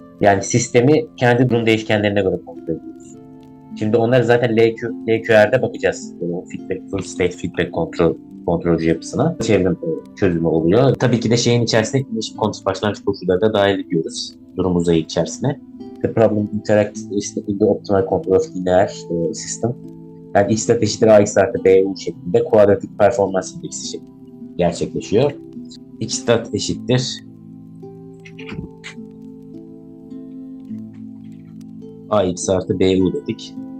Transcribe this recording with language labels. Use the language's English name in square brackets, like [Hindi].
[Turkish] Yani sistemi kendi durum değişkenlerine göre kontrol ediyoruz. Şimdi onları zaten LQR'de bakacağız. Feedback, full state feedback kontrolcü yapısına. Çevrim çözümü oluyor. Tabii ki de şeyin içerisine başlangıç koşulları da dahil ediyoruz. Durum uzayı içerisine. [English] The problem interacts with the optimal control of linear system. [Turkish] Yani x eşittir ax artı bu şeklinde kuadratik performans indeksi şeklinde gerçekleşiyor. X eşittir ax artı bu dedik.